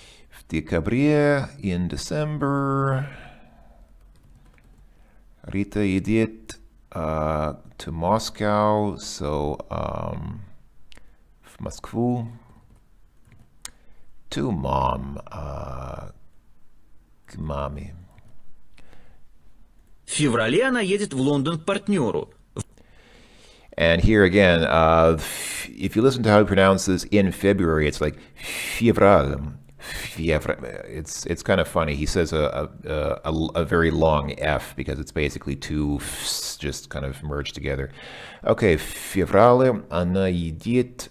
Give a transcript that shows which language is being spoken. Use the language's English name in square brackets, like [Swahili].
[Russian] В декабре, [English] in December, [Russian] Рита едет [English] to Moscow, so [Russian] в Москву, [English] to mom, [Russian] к маме. В феврале она едет в Лондон к партнеру. [English] And here again, if you listen to how he pronounces in February, it's like fevral. It's kind of funny. He says a very long F, because it's basically two Fs just kind of merged together. Okay, [Russian] феврале, она едет.